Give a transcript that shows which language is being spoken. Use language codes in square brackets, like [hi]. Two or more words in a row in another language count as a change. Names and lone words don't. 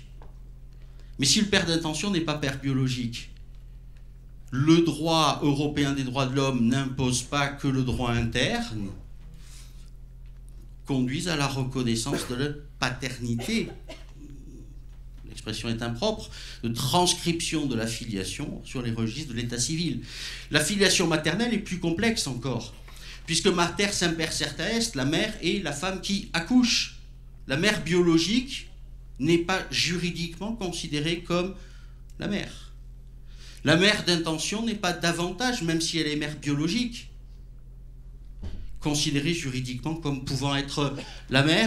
[fr] Mais si le père d'intention n'est pas père biologique, le droit européen des droits de l'homme n'impose pas que le droit interne conduise à la reconnaissance de la paternité. L'expression est impropre, de transcription de la filiation sur les registres de l'état civil. La filiation maternelle est plus complexe encore, puisque [la] mater semper certa est, [fr] la mère est la femme qui accouche. La mère biologique n'est pas juridiquement considérée comme la mère. La mère d'intention n'est pas davantage, même si elle est mère biologique, considérée juridiquement comme pouvant être la mère.